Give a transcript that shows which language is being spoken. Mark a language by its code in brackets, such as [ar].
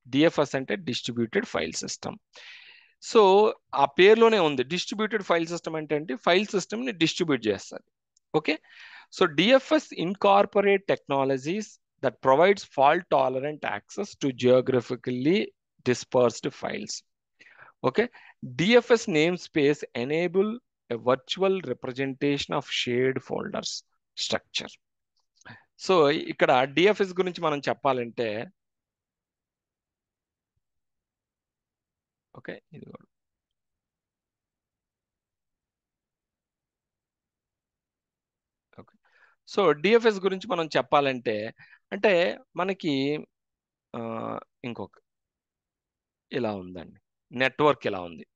[te] DFS అంటే distributed file system. So ఆ పేరులోనే ఉంది. డిస్ట్రిబ్యూటెడ్ ఫైల్ సిస్టమ్ అంటే ఫైల్ సిస్టమ్ని డిస్ట్రిబ్యూట్ చేస్తుంది. Okay. [en] So DFS incorporate technologies that provides fault tolerant access to geographically dispersed files. Okay. DFS name space enable a virtual representation of shared folders structure. [te] So ఇక్కడ DFS గురించి మనం చెప్పాలంటే, okay ఇది so DFS గురించి మనం చెప్పాలంటే అంటే మనకి ఇంకొక ఇలా ఉందండి. నెట్వర్క్ ఇలా ఉంది.